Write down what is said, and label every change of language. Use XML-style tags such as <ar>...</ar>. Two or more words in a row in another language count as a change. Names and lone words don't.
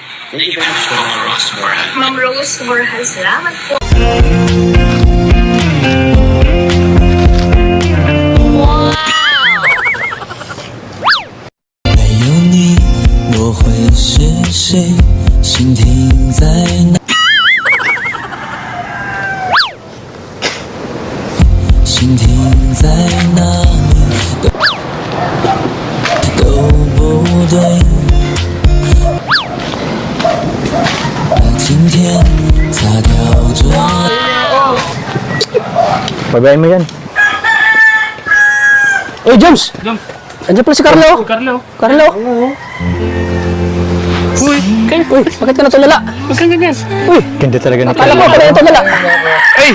<tl>Ma'am Rose Borja, salamat po. Wow!</tl> <zh>没有你，我会是谁？心停在哪？心停在哪里都不对。把今天擦掉昨</zh> <tl>Babayin mo yan. Uy, James! Andiyan pala si Carlo. Carlo. Uy, kayo. Uy, bakit ka natulala? Huwag kang ganyan. Uy, ganda talaga ni Akala Carlo. ko pala yung tulala. Ay!</tl>